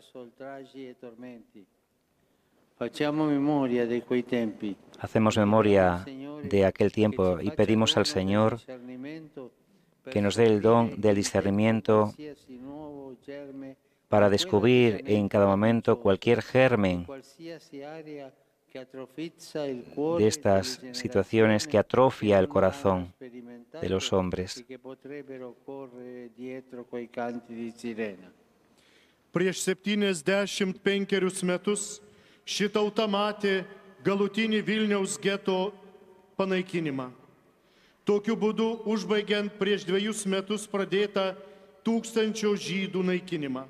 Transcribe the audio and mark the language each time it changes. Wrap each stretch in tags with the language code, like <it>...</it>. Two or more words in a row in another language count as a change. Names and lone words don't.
<es>Hacemos memoria de aquel tiempo y pedimos al Señor que nos dé el don del discernimiento para descubrir en cada momento cualquier germen de estas situaciones que atrofia el corazón de los hombres.</es> <lt>Prieš 75 metus ši tauta matė galutinį Vilniaus geto panaikinimą. Tokiu būdu užbaigiant prieš 2 metus pradėtą 1000 žydų naikinimą.</lt>